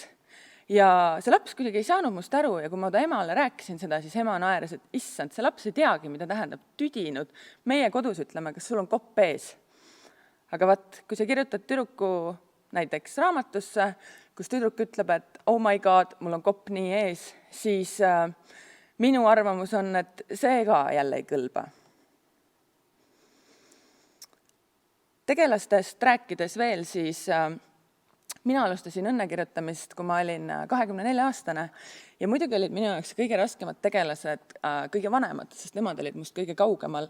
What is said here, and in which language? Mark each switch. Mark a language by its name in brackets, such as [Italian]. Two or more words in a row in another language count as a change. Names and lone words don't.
[Estonian] Ja see laps kuidagi ei saanud must aru ja kui ma ta emale rääkisin seda, siis ema naeres, et issand, see laps ei teagi, mida tähendab tüdinud. Meie kodus ütleme, kas sul on kopp ees. Aga vaat, kui sa kirjutad tüdruku näiteks raamatusse, kus tüdruk ütleb, et [English] oh my god, [Estonian] mul on kopp nii ees, siis minu arvamus on, et see ka jälle ei kõlba. Tegelastest rääkides veel, siis mina alustasin õnne kirjutamist, kui ma olin 24-aastane ja muidugi olid minu jaoks kõige raskemad tegelased kõige vanemad, sest nemad olid must kõige kaugemal.